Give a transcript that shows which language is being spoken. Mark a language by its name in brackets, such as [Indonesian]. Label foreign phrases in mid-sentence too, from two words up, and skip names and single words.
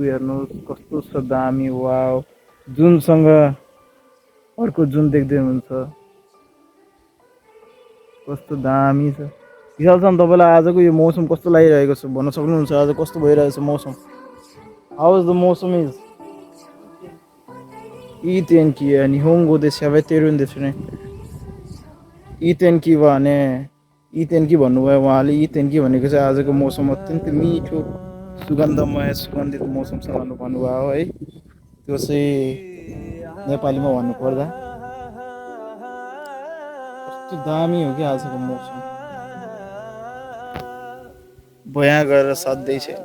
[Nepali] हेर्नुहोस् कस्तो छ दामी। वाव, जुनसँग अर्को जुन देख्दै हुनुहुन्छ कस्तो दामी छ। विशाल सर, तपाईँलाई आजको यो मौसम कस्तो लागिरहेको छ भन्न सक्नुहुन्छ? आज कस्तो भइरहेछ मौसम? [English] How is the मौसम is? [Japanese] いい天気や日本語で喋ってるんですね。 [Nepali] इतेन्की भने इतेन्की भन्नुभयो उहाँले। इतेन्की भनेको चाहिँ आजको मौसम अत्यन्तै मिठो सुगन्धमय सुगन्धित मौसम छ भनेर भन्नुभयो है। त्यो चाहिँ नेपालीमा भन्नुपर्दा कस्तो दामी हो कि आजको मौसम, बयाँ गरेर साध्यै छैन।